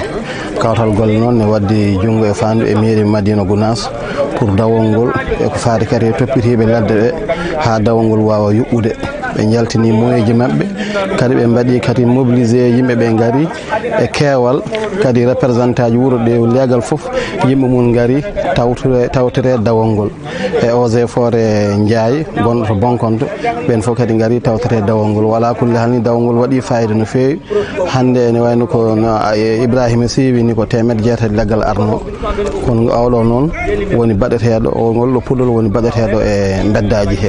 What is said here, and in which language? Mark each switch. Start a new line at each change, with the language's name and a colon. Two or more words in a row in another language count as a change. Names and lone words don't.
Fula: Kawtal golle noon ne waddi jungo e fandu e mairie Madina Gounass pour dawol ngol e ko faati kadi e toppitiɓe ladde ɓe ha dawol ngol wawa yuɓɓude. Ɓe jaltini moyeji mabɓe kadi ɓe mbaɗi kadi mobilisé yimɓe ɓe gaari e keewal, kadi représentant ji wuuro ɗe leegal foof yimɓe mum gaari tawtire dawol ngol. E
French: eaux et forêt
Fula: Ndiaye gonɗo to Bonkonto, ɓen foof kadi gaari tawtire dawol ngol. Wala kulle halni dawol ngol waɗi fayida no fewi. Hande ene wayno ko Ibrahima Sy wini ko 600 leggal arno, kono awɗo noon woni baɗeteɗo o ngol ɗo puɗɗol woni baɗeteɗo e beddaji he.